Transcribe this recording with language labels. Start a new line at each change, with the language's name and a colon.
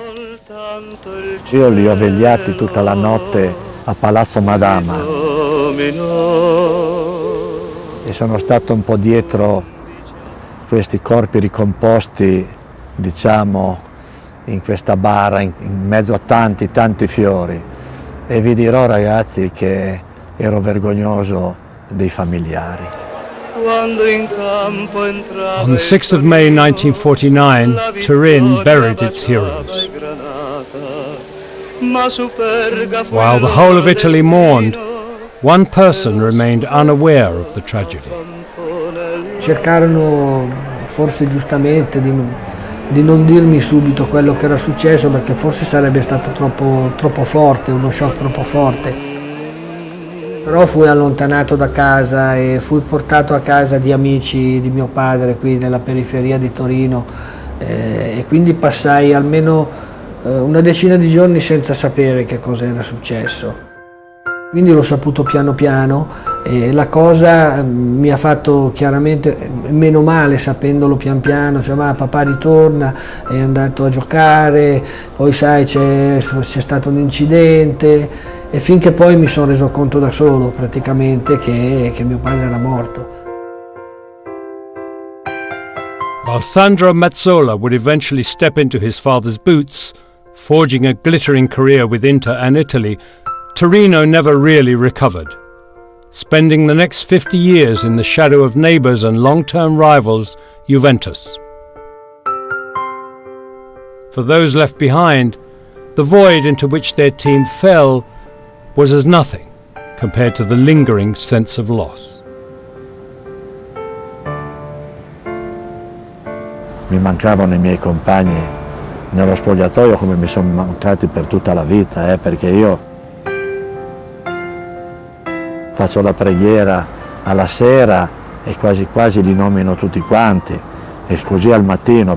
Italian: Io li ho vegliati tutta la notte a Palazzo Madama e sono stato un po' dietro questi corpi ricomposti, diciamo, in questa bara, in mezzo a tanti fiori, e vi dirò, ragazzi, che ero vergognoso dei familiari.
English: On the 6th of May 1949, Turin buried its heroes. While the whole of Italy mourned, one person remained unaware of the tragedy.
Italian: Cercarono, forse giustamente, di non dirmi subito quello che era successo, perché forse sarebbe stato troppo forte, uno shock troppo forte. Però fui allontanato da casa e fui portato a casa di amici di mio padre qui nella periferia di Torino, e quindi passai almeno una decina di giorni senza sapere che cosa era successo. Quindi l'ho saputo piano piano e la cosa mi ha fatto chiaramente meno male sapendolo pian piano, cioè ma papà ritorna, è andato a giocare, poi sai c'è stato un incidente e finché poi mi sono reso conto da solo praticamente che mio padre era morto.
English: While Sandro Mazzola would eventually step into his father's boots, forging a glittering career with Inter and Italy, Torino never really recovered, spending the next 50 years in the shadow of neighbours and long-term rivals Juventus. For those left behind, the void into which their team fell was as nothing compared to the lingering sense of loss.
Italian: Mi mancavano i miei compagni nello spogliatoio come mi sono mancati per tutta la vita, perché io faccio la preghiera alla sera e quasi quasi li nomino tutti quanti e così al mattino.